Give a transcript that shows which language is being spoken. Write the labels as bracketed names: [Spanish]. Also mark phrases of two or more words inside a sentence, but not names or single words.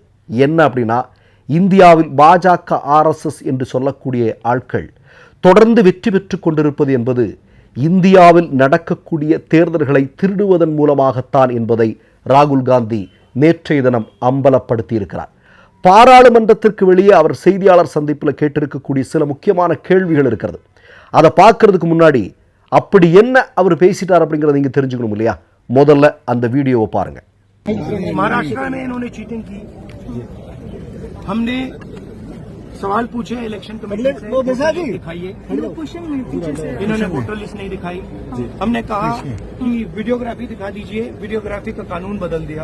[Tamil] என்ன அப்படின்னா, இந்தியாவில் பாஜக RSS என்று சொல்லக்கூடிய ஆட்கள் தொடர்ந்து வெற்றி பெற்று கொண்டிருப்பது என்பது இந்தியாவில் நடக்கக்கூடிய தேர்தல்களை திருடுவதன் மூலமாகத்தான் என்பதை ராகுல் காந்தி நேற்றைய தினம் அம்பலப்படுத்தியிருக்கிறார். பாராளுமன்றத்திற்கு வெளியே அவர் செய்தியாளர் சந்திப்பில் கேட்டிருக்கக்கூடிய சில முக்கியமான கேள்விகள் இருக்கிறது. அதை பார்க்கறதுக்கு முன்னாடி அப்படி என்ன அவர் பேசிட்டார் அப்படிங்கிறத நீங்க தெரிஞ்சுக்கணும் இல்லையா? முதல்ல அந்த வீடியோவை பாருங்க. [Hindi] महाराष्ट्र में इन्होंने चीटिंग की, हमने सवाल पूछे [English] election commission [Hindi] से, दिखाइए इन्होंने [English] voter list [Hindi] नहीं दिखाई। हमने कहा कि वीडियोग्राफी दिखा दीजिए, वीडियोग्राफी का कानून बदल दिया।